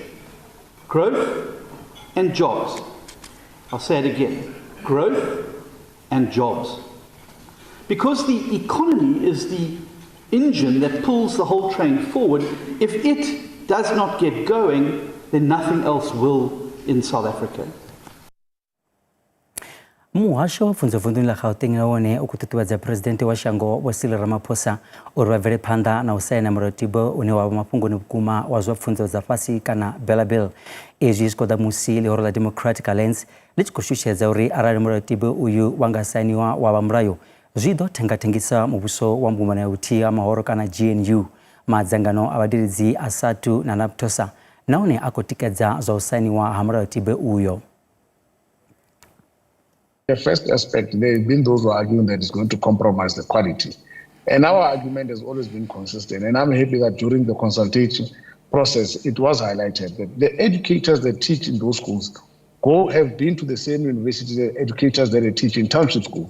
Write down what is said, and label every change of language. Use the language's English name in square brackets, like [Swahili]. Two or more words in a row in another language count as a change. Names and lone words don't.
[English] Growth and jobs. I'll say it again. Growth and jobs. Because the economy is the engine that pulls the whole train forward. If it does not get going, then nothing else will in South Africa. [Venda] Muhasho wa pfunzo la Gauteng wone ukututuwadza president wa shango wa Cyril Ramaphosa uri vha bvele phanḓa na u saina mulayotibe une wa vha mafhungoni vhukuma wa zwa pfunzo dza fhasi kana bela bill. Ezwi zwi khou ḓa musi lehoro la Democratic Alliance ḽi tshi khou shushedza uri arali mulayotibe uyu wa nga sainiwa wa vha mulayo zwi ḓo thengathengisa muvhuso wa mbumano ya vhuthihi ha mahoro kana GNU. Madzangano a vhadededzi a SATU na NAPTOSA nahone a khou tikedza zwa u sainiwa ha mulayotibe uyo. [English] The first aspect, there have been those who are arguing that it's going to compromise the quality. And our argument has always been consistent. And I'm happy that during the consultation process, it was highlighted that the educators that teach in those schools have been to the same university as the educators that they teach in township schools.